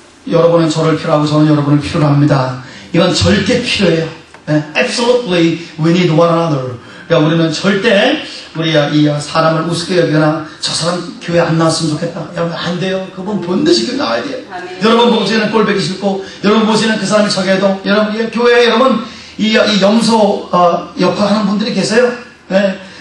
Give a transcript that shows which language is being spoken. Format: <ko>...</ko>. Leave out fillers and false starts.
<ko>여러분은 저를 필요하고 저는 여러분을 필요로 합니다. 이건 절대 필요해요. 네,</ko> <en>absolutely we need one another.</en> <ko>그러니까 우리는 절대 우리 이 사람을 우습게 여기거나 저 사람 교회 안 나왔으면 좋겠다. 여러분 안 돼요. 그분 반드시 교회 나와야 돼요. 여러분 보시는 꼴보기 싫고 여러분 보시는 그 사람이 저게도 여러분 교회에 여러분 이 염소 역할하는 분들이 계세요. 네.</ko>